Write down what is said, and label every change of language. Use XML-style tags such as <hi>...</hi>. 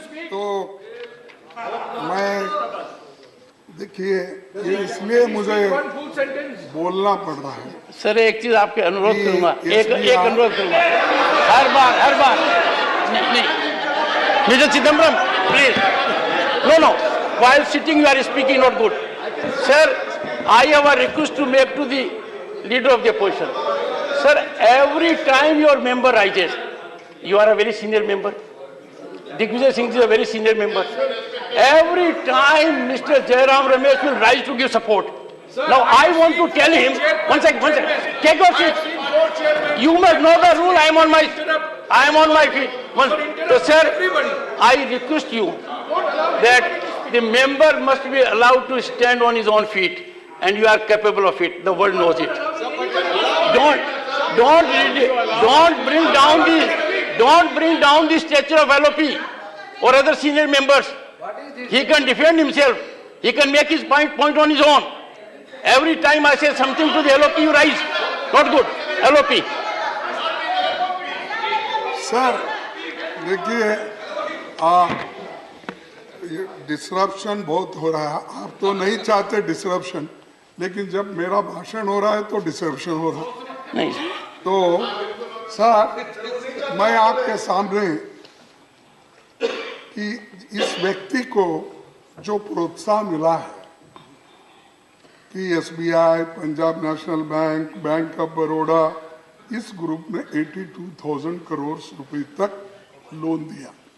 <hi>तो मैं देखिए ये इसलिए मुझे बोलना पड़ रहा है सर एक चीज आपके अनुरोध करूंगा, एक इसलिए अनुरोध करूंगा, हर बार नहीं,</hi> <en>Mister Chidambaram please, no, while sitting you are speaking not good. Sir, I have a request to make to the leader of the opposition. Sir, every time your member rises, you are a very senior member. Digvijay Singh is a very senior member. Every time Mr. Jairam Ramesh will rise to give support. Now I want to tell him, one second, take your seat. You must know the rule, I am on my feet. So sir, I request you that the member must be allowed to stand on his own feet, and you are capable of it. The world knows it. Don't bring down the stature of LOP or other senior members. He can defend himself. He can make his point on his own. Every time I say something to the LOP, you rise. Not good. LOP.</en> <hi>Sir देखिए disruption बहुत हो रहा है। आप तो नहीं चाहते disruption, लेकिन जब मेरा भाषण हो रहा है तो डिसरप्शन हो रहा है। नहीं तो सर मैं आपके सामने कि इस व्यक्ति को जो प्रोत्साहन मिला है कि SBI, Punjab national bank, bank of Baroda, इस ग्रुप ने 82,000 करोड़ रुपए तक लोन दिया।</hi>